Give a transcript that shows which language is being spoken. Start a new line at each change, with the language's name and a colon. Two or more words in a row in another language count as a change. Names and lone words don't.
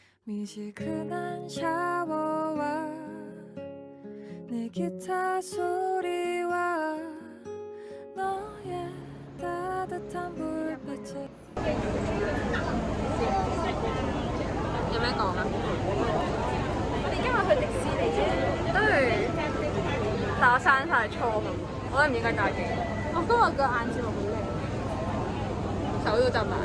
Korean: 미지근한 샤워와 내 기타 소리와 너의 따뜻한 불빛에
Cantonese: 有咩講啊？我哋今日去迪士尼啫。對，但我生晒錯，我都唔應該戴鏡。我今日個眼睫毛好靚，手都浸埋。